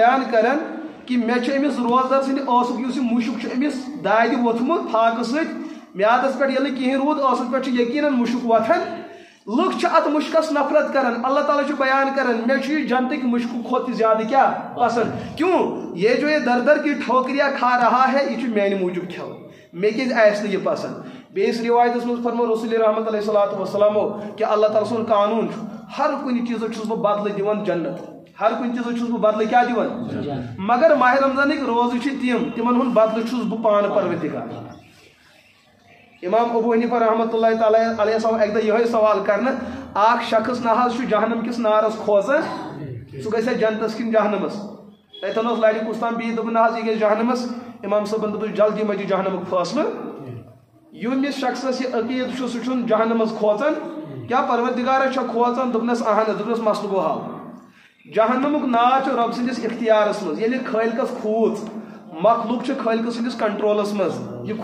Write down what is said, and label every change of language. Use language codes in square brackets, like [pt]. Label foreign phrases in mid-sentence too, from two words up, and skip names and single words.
[ks] بیان کران کہ مےٚ چھُ أمِس روزدار سٕنٛدِ ٲسُک یُس یہِ مُشُک چھُ أمِس دادِ ووٚتھمُت فاقہٕ سۭتۍ میادس پٮ۪ٹھ ییٚلہِ کِہیٖنۍ روٗد ٲسس پٮ۪ٹھ چھُ یقیٖنن مُشُک وۄتھان لُکھ چھِ اتھ مُشکس نفرت کران اللہ تعالیٰ چھُ بیان کران مےٚ چھُ یہِ جنتٕکۍ مُشکہٕ کھۄتہٕ زیادٕ کیٛاہ پسنٛد [ur] کیوں یہ جو یہ در در کی ٹھوکریاں کھا رہا ہے [ks] یہ چھُ میانہِ موٗجوٗب کھٮ۪وان مےٚ کیٛازِ آسہِ نہٕ یہِ پسنٛد بیٚیِس رِوایتس منٛز فرمو رسول رحمت [ar] علیہ الصلوۃ والسلامو [ks] کہ اللہ تعالیٰ سُنٛد قانوٗن چھُ ہر کُنہِ چیٖزُک چھُس بہٕ بدلہٕ دِوان جنت ہر کُنہِ چیٖزُک چھُس بہٕ بدلہٕ کیٛاہ دِوان مگر ماہ رمضانٕکۍ روزٕ چھِ تِمن ہُنٛد بدلہٕ چھُس بہٕ پانہٕ پروردگار امام ابو حنیفہ [ar] رحمۃ اللہ تعالیٰ علیہ [ks] اکہِ دۄہ یِہوٚے سوال کرنہٕ اکھ شخص نہ حظ چھُ جہنم کِس نارس کھوژان سُہ گژھِ جنتس کِنہٕ جہنمس تتٮ۪ن اوس لڑِ کُس تام بِہِتھ دوٚپُن نہ حظ یہِ گژھِ جہنمس امام صٲبن دوٚپُس جلدی مہ دِ جہنمُک فٲصلہٕ ییٚمِس شخصس یہِ عقیٖد چھُ سُہ چھُنہٕ جہنمس کھوژان کیٛاہ پروردگارس چھا کھوژان دوٚپنس اہن دوٚپنس مسلہٕ گوٚو حل جہنمُک ناو چھُ رۄب سٕنٛدِس اختیارس منٛز ییٚلہِ خٲلقس کھوٗژ مخلوق چھُ خٲلقہٕ سٕنٛدِس کنٹرولس منٛز یہِ